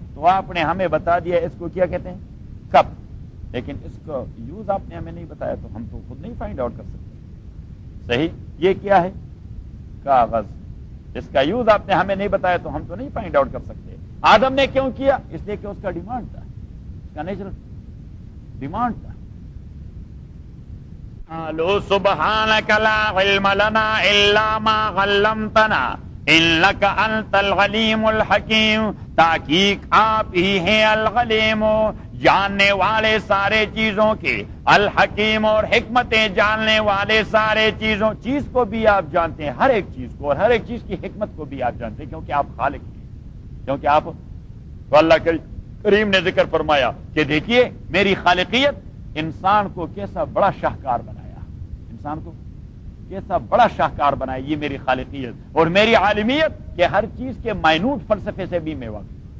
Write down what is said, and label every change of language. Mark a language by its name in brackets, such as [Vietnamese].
[Urdu] تو آپ نے ہمیں بتا دیا، اس کو کیا کہتے ہیں؟ کب. لیکن اس کو یوز آپ نے ہمیں نہیں بتایا تو ہم تو خود نہیں [English] find out [Urdu] کر سکتے، صحیح. یہ کیا ہے؟ کاغذ. اس کا یوز آپ نے ہمیں نہیں بتایا تو ہم تو نہیں [English] find out [Urdu] کر سکتے. آدم نے کیوں کیا؟ اس لیے کہ اس کا ڈیمانڈ تھا، اس کا [English] natural demand [Urdu] تھا. [Arabic] قالوا سبحانك لا علم لنا الا ما علمتنا انك انت العليم الحكيم، [Urdu] تحقیق آپ ہی ہیں [Arabic] الغلیم، [Urdu] جاننے والے سارے چیزوں کی، الحکیم اور حکمتیں جاننے والے سارے چیزوں، چیز کو بھی آپ جانتے ہیں، ہر ایک چیز کو اور ہر ایک چیز کی حکمت کو بھی آپ جانتے ہیں، کیونکہ آپ خالق ہیں، کیونکہ آپ، تو اللہ کریم نے ذکر فرمایا کہ دیکھیے میری خالقیت انسان کو کیسا بڑا شاہکار بنایا، انسان کو کیسا بڑا شاہکار بنایا، یہ میری خالقیت اور میری عالمیت کہ ہر چیز کے مائنوٹ فلسفے سے بھی میں واقف ہوں.